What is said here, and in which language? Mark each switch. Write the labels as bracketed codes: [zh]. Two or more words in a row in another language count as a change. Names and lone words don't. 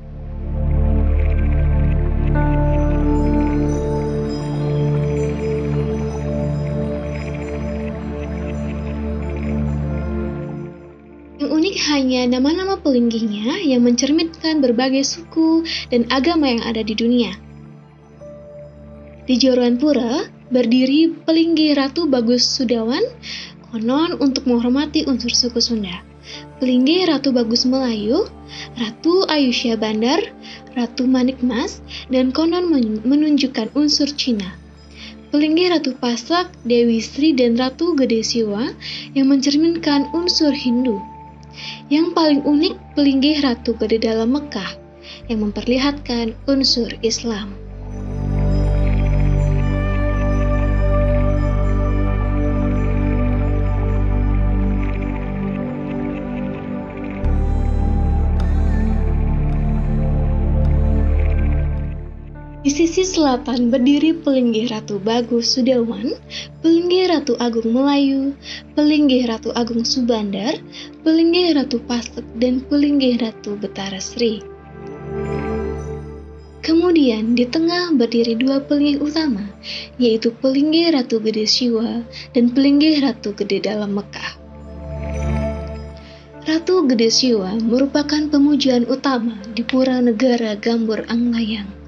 [id] Unik hanya nama-nama pelinggihnya yang mencerminkan berbagai suku dan agama yang ada di dunia. Di Joruan Pura berdiri pelinggih Ratu Bagus Sudawan, konon untuk menghormati unsur suku Sunda. Pelinggih Ratu Bagus Melayu, Ratu Ayusya Bandar, Ratu Manikmas, dan konon menunjukkan unsur Cina. Pelinggih Ratu Pasak, Dewi Sri, dan Ratu Gede Siwa yang mencerminkan unsur Hindu. Yang paling unik pelinggih Ratu Gede Dalam Mekah yang memperlihatkan unsur Islam. Di sisi selatan berdiri pelinggih Ratu Bagus Sudawan, pelinggih Ratu Agung Melayu, pelinggih Ratu Agung Subandar, pelinggih Ratu Pasak, dan pelinggih Ratu Betara Sri. Kemudian di tengah berdiri dua pelinggih utama, yaitu pelinggih Ratu Gede Siwa dan pelinggih Ratu Gede Dalam Mekah. Ratu Gede Siwa merupakan pemujaan utama di Pura Negara Gambur Anglayang.